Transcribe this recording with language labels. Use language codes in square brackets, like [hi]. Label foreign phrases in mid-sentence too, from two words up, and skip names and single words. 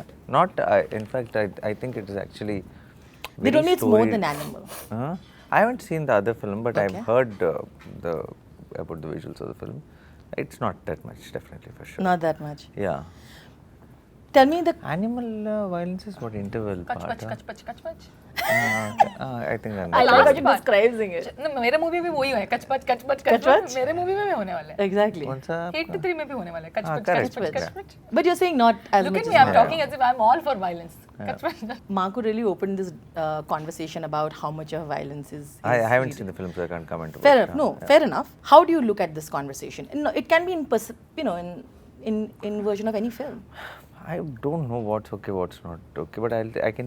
[en] Not, in fact, I think it is actually They very told me it's more story- than animal. Huh? I haven't seen the other film, but Okay. I've heard about the visuals of the film. It's not that much, definitely, for sure. Not that much. Yeah. Tell me the Animal violence is what interval [hi] Kach [en] part. [hi] पच, कच पच, कच पच. [en] I think I'm I not like how sure. you're describing it. No, [hi] मेरे मूवी में वही है कच पच कच पच कच कच पच? पच मेरे मूवी में भी होने वाला है [en] Exactly. [hi] कौन सा? 83 में भी होने वाला है कच हाँ, पच [en] correct. [hi] कच पच कच पच [en] But you're saying not as Look much at as me, I'm Marco. talking as if I'm all for violence. [hi] कच पच. [en] Marco really opened this conversation about how much of violence is. I haven't really- seen the film, so I can't comment about Fair it. enough. No, fair enough. How do you look at this conversation? No, it can be in version of any film. I don't know what's okay, what's not okay, but I can